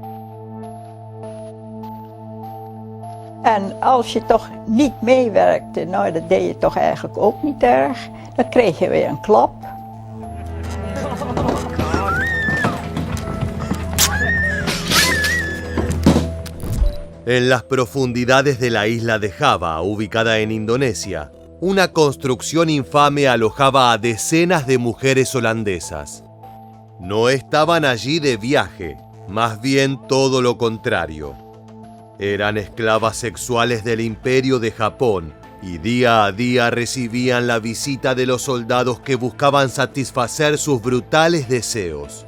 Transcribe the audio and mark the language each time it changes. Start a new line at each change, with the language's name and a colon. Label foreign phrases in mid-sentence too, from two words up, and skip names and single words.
Dutch: En als je toch niet meewerkte, nou dat deed je toch eigenlijk ook niet erg, dan kreeg je weer een klap.
Spanish: En las profundidades de la isla de Java, ubicada en Indonesia, una construcción infame alojaba a decenas de mujeres holandesas. No estaban allí de viaje, más bien todo lo contrario. Eran esclavas sexuales del Imperio de Japón y día a día recibían la visita de los soldados que buscaban satisfacer sus brutales deseos.